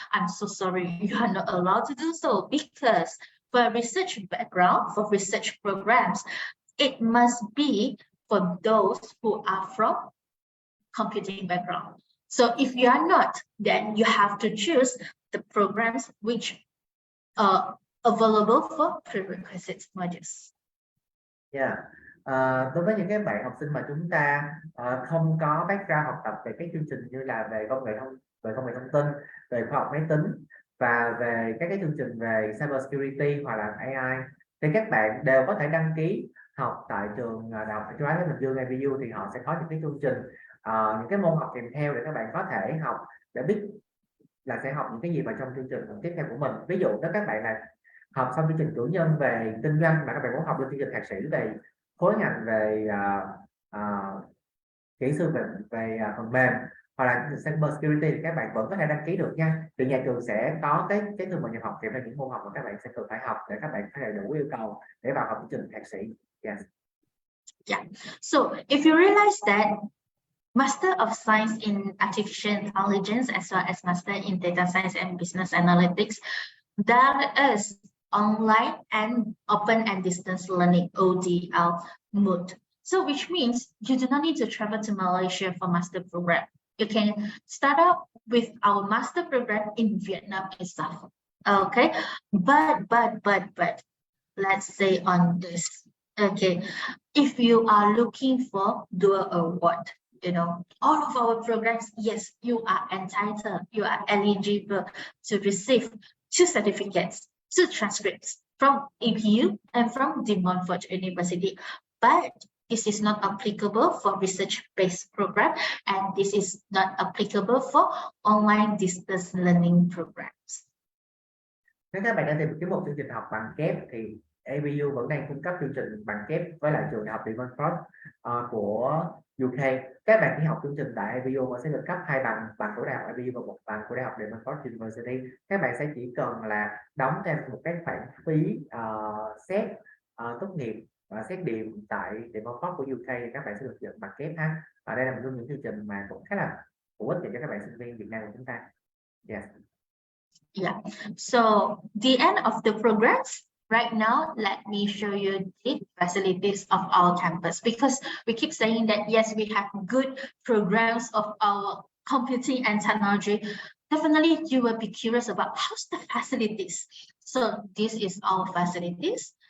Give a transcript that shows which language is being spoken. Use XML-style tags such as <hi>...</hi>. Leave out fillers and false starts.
<en>I'm so sorry, you are not allowed to do so, because for research background, for research programs, it must be for those who are from computing background. So if you are not, then you have to choose the programs which are available for prerequisite modules. Yeah.</en> <vi>Đối với những cái bạn học sinh mà chúng ta không có background học tập về các chương trình như là về công nghệ thông tin, về khoa học máy tính và về các cái chương trình về cyber security hoặc là AI, thì các bạn đều có thể đăng ký học tại trường Đại học Châu Á Thái Bình Dương APU. Thì họ sẽ có những cái chương trình, những cái môn học kèm theo để các bạn có thể học để biết là sẽ học những cái gì vào trong chương trình tiếp theo của mình. Ví dụ nếu các bạn là học xong chương trình cử nhân về kinh doanh mà các bạn muốn học lên chương trình thạc sĩ về khối ngành về kỹ sư về phần mềm hoặc là cyber security, thì các bạn vẫn có thể đăng ký được nha. Thì nhà trường sẽ có cái thư mời nhập học kèm theo những môn học mà các bạn sẽ cần phải học để các bạn có thể đủ yêu cầu để vào học chương trình thạc sĩ.</vi> <en>Yes. Yeah. So if you realize that Master of Science in Artificial Intelligence as well as Master in Data Science and Business Analytics, there is online and open and distance learning, ODL mode. So which means you do not need to travel to Malaysia for master program. You can start out with our master program in Vietnam itself. Okay, but let's say on this. Okay, if you are looking for dual award, you know, all of our programs, yes, you are entitled, you are eligible to receive 2 certificates, 2 transcripts from APU and from De Montfort University. But this is not applicable for research-based program, and this is not applicable for online distance learning programs.</en> <vi>Nếu các bạn đang tìm kiếm một chương trình học bằng kép thì APU vẫn đang cung cấp chương trình bằng kép với lại trường đại học De Montfort của UK. Các bạn khi học chương trình tại APU sẽ được cấp 2 bằng của đại học APU và 1 bằng của đại học De Montfort University. Các bạn sẽ chỉ cần là đóng thêm một cái khoản phí xét tốt nghiệp và xét điểm tại De Montfort của UK, các bạn sẽ được nhận bằng kép ha. Ở đây là một trong những chương trình mà cũng khá là hữu ích cho các bạn sinh viên Việt Nam của chúng ta.</vi> <en>Yes. Yeah. So the end of the programs. Right now, let me show you the facilities of our campus, because we keep saying that, yes, we have good programs of our computing and technology. Definitely, you will be curious about how's the facilities. So this is our facilities.</en>